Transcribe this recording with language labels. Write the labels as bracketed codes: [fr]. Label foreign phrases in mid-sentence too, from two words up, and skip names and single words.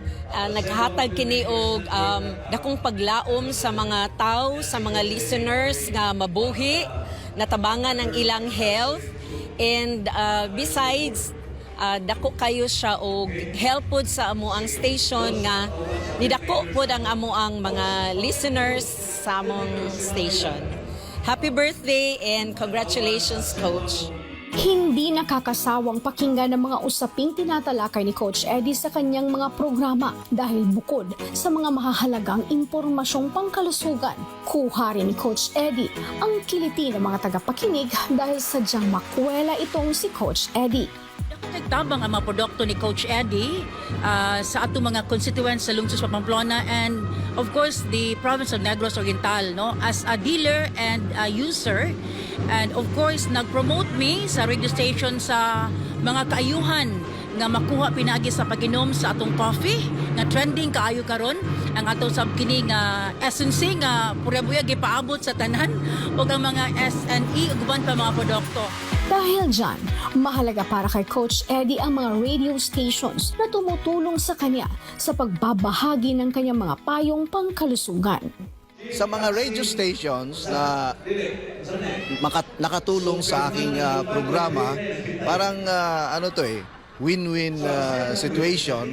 [ceb] Naghatag kini og dakong paglaom sa mga tao, sa mga listeners nga mabuhi, natabangan ang ilang health. [en] And besides, [ceb] dako kayo siya og help pod sa amuang station nga nidako pod ang amuang mga listeners sa among station. [en] Happy birthday and congratulations, Coach. [tl] Hindi nakakasawang pakinggan ng mga usaping tinatalakay ni Coach Eddie sa kanyang mga programa dahil bukod sa mga mahahalagang impormasyong pangkalusugan, kuha rin ni Coach Eddie ang kiliti ng mga tagapakinig dahil sadyang makwela itong si Coach Eddie. [ceb] Nagtabang ang mga produkto ni Coach Eddie sa atong mga constituents sa lungsod sa Pamplona [en] and of course the province of Negros Oriental, [ceb] no, [en] as a dealer and a user, and of course [ceb] nag-promote me sa [en] radio station [ceb] sa mga kaayuhan nga makuha pinagi sa pag-inom sa atong coffee nga trending kaayo karon ang atong sabkini nga essence nga pura-buya gipaabot sa tanan ug ang mga SNE ug uban pa mga produkto. [tl] Dahil dyan, mahalaga para kay Coach Eddie ang mga [en] radio stations [tl] na tumutulong sa kanya sa pagbabahagi ng kanyang mga payong pangkalusugan. Sa mga [en] radio stations [tl] na nakatulong sa aking programa, parang [en] win-win situation.